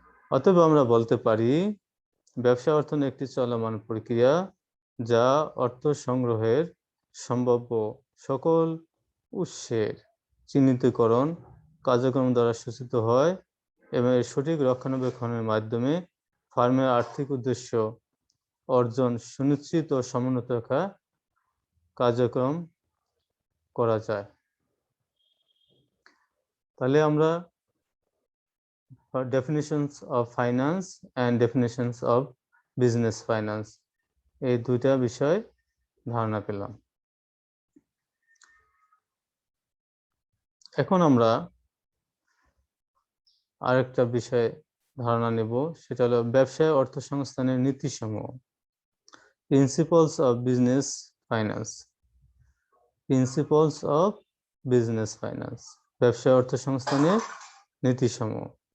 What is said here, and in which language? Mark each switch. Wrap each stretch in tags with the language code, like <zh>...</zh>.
<bn>অতএব আমরা বলতে পারি ব্যবসা অর্থায়ন একটি চলমান প্রক্রিয়া যা অর্থ সংগ্রহের সম্ভাব্য সকল উৎসের চিহ্নিতকরণ কার্যক্রম দ্বারা সূচিত হয় এবং এর সঠিক রক্ষণাবেক্ষণের মাধ্যমে ফার্মের আর্থিক উদ্দেশ্য অর্জন সুনিশ্চিত ও সমুন্নত রাখা কার্যক্রম করা যায়। তাহলে আমরা</bn> <en>definitions of finance and definitions of business finance</en> <bn>এই দুইটা বিষয় ধারণা পেলাম। এখন আমরা আরেকটা বিষয় ধারণা নেব, সেটা হলো ব্যবসায় অর্থসংস্থানের নীতিসমূহ,</bn> <en>Principles of business finance. Principles of business finance,</en> <bn>ব্যবসায় অর্থসংস্থানের নীতিসমূহ।</bn>